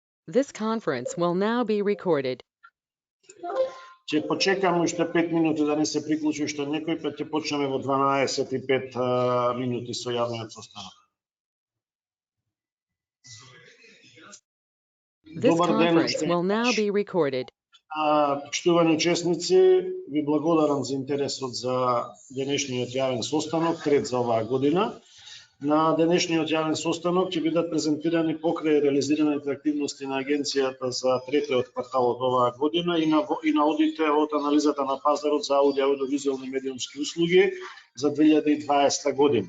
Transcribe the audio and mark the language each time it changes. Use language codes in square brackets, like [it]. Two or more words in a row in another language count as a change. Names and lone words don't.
[en] This conference will now be recorded. [mk] Ќе почекам уште 5 минути да не се приклучи уште некој, па ќе почнеме во 12:05 минути со јавниот состанок. [en] This conference will now be recorded. [mk] Почитувани учесници, ви благодарам за интересот за денешниот јавен состанок, трет за оваа година. На денешниот јавен состанок ќе бидат презентирани покрај реализираните активности на агенцијата за третиот квартал од оваа година и на одите од анализата на пазарот за аудио и аудиовизуелни медиумски услуги за 2020 година.